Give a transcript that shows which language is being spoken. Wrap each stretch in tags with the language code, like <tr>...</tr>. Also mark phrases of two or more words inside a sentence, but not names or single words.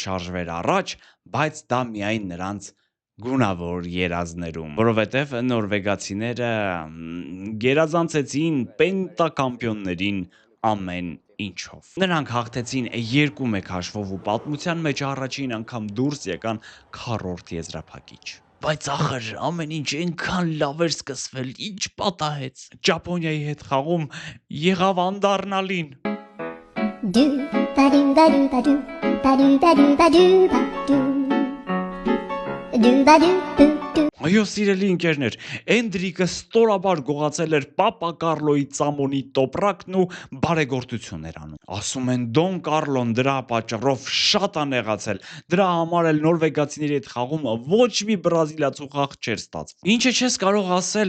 <hy>շարժվեր առաջ, բայց դա միայն նրանց գունավոր երազներում, որովհետև նորվեգացիները գերազանցեցին պենտակամպիոններին ամեն ինչով։ Նրանք հաղթեցին 2-1 հաշվով ու պատմության մեջ առաջին անգամ դուրս եկան քառորդ եզրափակիչ։ Բայց ախր ամեն ինչ այնքան լավ էր սկսվել, ինչ պատահեց։ Ճապոնիայի հետ խաղում եղավ անդառնալին։ Do ba do ba do ba do ba do ba do ba do ba do do ba do do. Այո, սիրելի ընկերներ, Էնդրիկը ստորաբար գողացել էր Պապա Կարլոյի ծամոնի տոպրակն ու բարեգործություն էր անում։ Ասում են Դոն Կարլոն դրա պատճառով շատ անեղացել, դրա համար էլ նորվեգացիների հետ խաղում ոչ մի բրազիլացու խաղ չէր ստացվում։ Ինչը չես կարող ասել</hy>